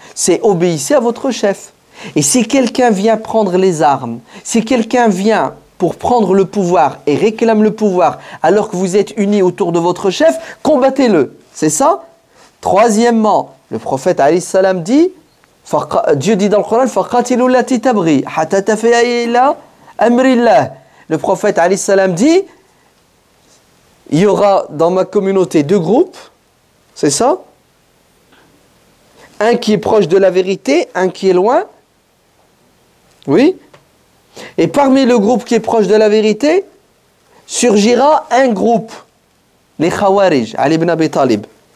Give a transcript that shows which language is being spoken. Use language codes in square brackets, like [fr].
[fr] C'est obéissez à votre chef. Et si quelqu'un vient prendre les armes, si quelqu'un vient pour prendre le pouvoir et réclame le pouvoir alors que vous êtes unis autour de votre chef, combattez-le. C'est ça? Troisièmement, le prophète alayhi salam dit Dieu dit dans le Coran, [ar] فَقَاتِلُوا الَّتِي تَبْغِي حَتَّى تَفِيَ إِلَى أَمْرِ اللَّهِ. [fr] Le prophète alayhi salam dit, il y aura dans ma communauté deux groupes, c'est ça? Un qui est proche de la vérité, un qui est loin. Oui. Et parmi le groupe qui est proche de la vérité, surgira un groupe, les Khawarij, Ali ibn Abi Talib.